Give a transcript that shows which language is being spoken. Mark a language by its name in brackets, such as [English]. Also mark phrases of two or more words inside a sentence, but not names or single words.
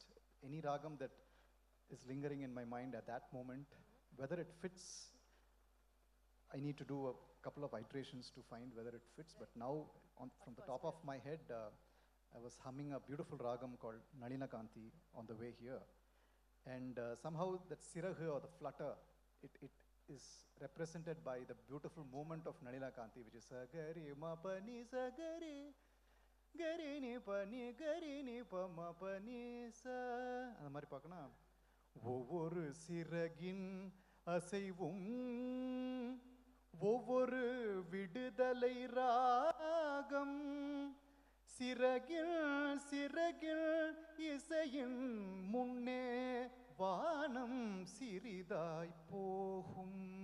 [English] Any ragam that is lingering in my mind at that moment, whether it fits, I need to do a couple of iterations to find whether it fits. But now, from the top of my head, I was humming a beautiful ragam called Nalina Kanti on the way here. And somehow that sirahu or the flutter, it is represented by the beautiful movement of Nalina Kanti, which is sagari ma pani sagari gari ni pa ma pani sa. [Tamil] அந்த மாதிரி பார்க்கணும். ஒவ்வொரு சிறகின் அசைவும் ஒவ்வொரு விடுதலை ராகம் சிறகில் சிறகில் இசையின் முன்னே வானம் சிறிதாய் போகும்